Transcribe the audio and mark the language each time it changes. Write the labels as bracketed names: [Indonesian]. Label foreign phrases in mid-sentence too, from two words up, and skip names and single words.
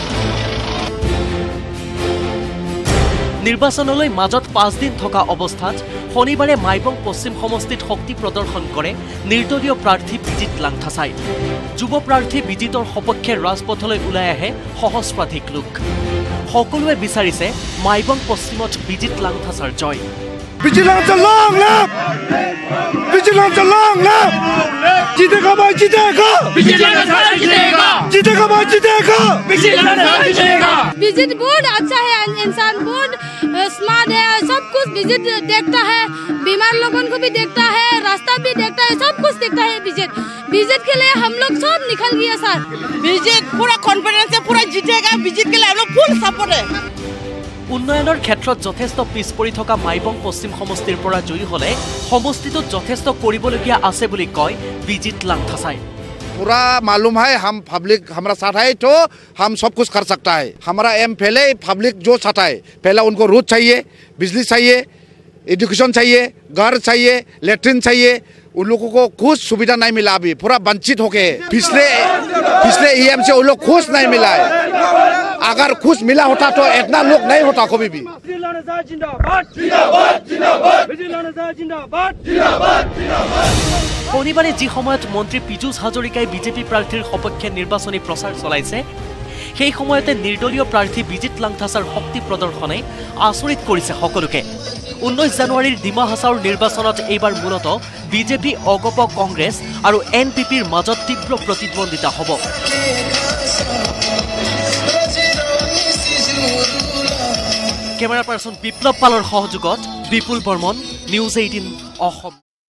[Assamese] নিৰ্বাচনলৈ মাজত 5 দিন থকা অৱস্থাত শনিবাৰে মাইবং পশ্চিম সমষ্টিত শক্তি প্ৰদৰ্শন কৰে নিৰ্দলীয় প্ৰাৰ্থী বিজিত লাংথাছাই। যুৱ প্ৰাৰ্থী বিজিতৰ সপক্ষে ৰাজপথলৈ ওলাই আহে সহস্ৰাধিক লোক। সকলোৱে বিচাৰিছে মাইবং পশ্চিমত বিজিত লাংথাছাৰ জয়। [English] Vigilante long live! Vigilante long live! [Hindi] जीतेगा भाई जीतेगा! Vigilante जीतेगा! जीतेगा भाई जीतेगा! Vigilante जीतेगा! विजिट बहुत अच्छा है, इंसान बहुत स्मार्ट है, सब कुछ विजिट देखता है, बीमार लोगों को भी देखता है, रास्ता भी देखता है, सब कुछ देखता है विजिट। विजिट के लिए हम लोग सब निकल गया सर। विजिट पूरा कॉन्फिडेंस है, पूरा जीतेगा। विजिट के लिए हम लोग [English] full support [Hindi] है। [Assamese] উন্নয়নৰ ক্ষেত্ৰত যথেষ্ট পিছ পৰি থকা মাইবং পশ্চিম সমষ্টিৰ পৰা জয়ী হ'লে সমষ্টিটোত যথেষ্ট কৰিবলগীয়া আছে বুলি কয় বিজিত লাংথাছাই। [Hindi] पूरा मालूम है हम पब्लिक हमारा साथ है तो हम सब कुछ कर सकता है हमारा एम पहले पब्लिक जो चाहता है पहले उनको रोड चाहिए बिजली चाहिए एजुकेशन चाहिए घर चाहिए लेट्रिन चाहिए उन लोगों को कुछ सुविधा नहीं मिला अभी पूरा वंचित हो गए पिछले EM से उन लोग कुछ नहीं मिला है अगर कुछ मिला होता तो इतना लोग नहीं होता कभी भी [Assamese] শনিবাৰে যি সময়ত মন্ত্ৰী পীযুষ হাজৰিকাই বিজেপি প্ৰাৰ্থীৰ সপক্ষে নিৰ্বাচনী প্ৰচাৰ চলাইছে সেই সময়তে নিৰ্দলীয় প্ৰাৰ্থী বিজিত লাংথাছাৰ শক্তি প্ৰদৰ্শনে আচৰিত কৰিছে সকলোকে 19 জানুৱাৰীৰ ডিমা হাছাওৰ নিৰ্বাচনত এইবাৰ মূলতঃ বিজেপি অগপ কংগ্ৰেছ আৰু NPPৰ মাজত তীব্ৰ প্ৰতিদ্বন্দিতা হ'ব কেমেৰা পাৰ্চন বিপ্লৱ পালৰ সহযোগত বিপুল বৰ্মন নিউজ 18 অসম